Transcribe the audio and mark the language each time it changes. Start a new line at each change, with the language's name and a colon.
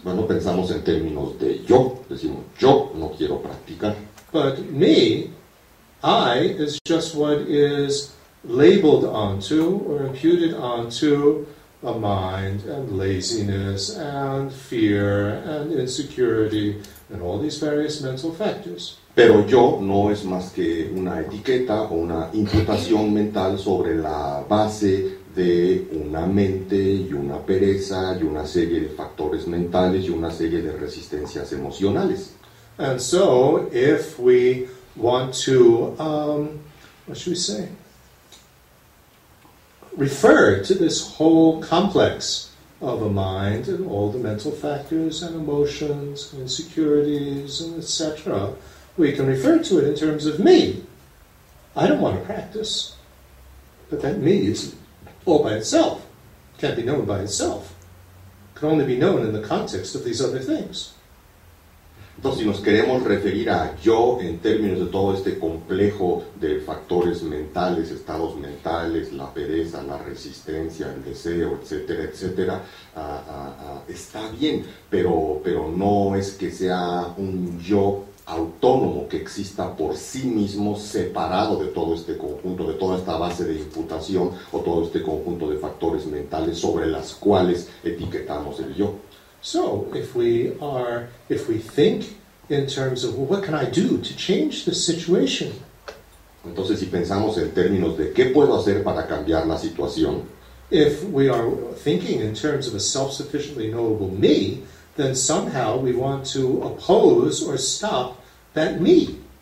Spanish: Bueno, pensamos en términos de yo. Decimos, yo no quiero practicar.
English: But me, I, is just what is labeled onto or imputed onto a mind and laziness and fear and insecurity and all these various mental factors.
Spanish: Pero yo no es más que una etiqueta o una imputación mental sobre la base de una mente y una pereza y una serie de factores mentales y una serie de resistencias emocionales.
English: And so, if we want to, what should we say? Refer to this whole complex of a mind and all the mental factors and emotions, insecurities, and etc., we can refer to it in terms of me. I don't want to practice, but that me is all by itself. Can't be known by itself. Can only be known in the context of these other things.
Spanish: Entonces, si nos queremos referir a yo en términos de todo este complejo de factores mentales, estados mentales, la pereza, la resistencia, el deseo, etcétera, etcétera, está bien, pero no es que sea un yo autónomo que exista por sí mismo, separado de todo este conjunto, de toda esta base de imputación o todo este conjunto de factores mentales sobre las cuales etiquetamos el yo.
English: So, if we think in terms of, well, what can I do to change this situation?
Spanish: Entonces, si pensamos en términos de qué puedo hacer para cambiar la situación,
English: if we are thinking in terms of a self-sufficiently knowable me, then somehow we want to oppose or stop that me.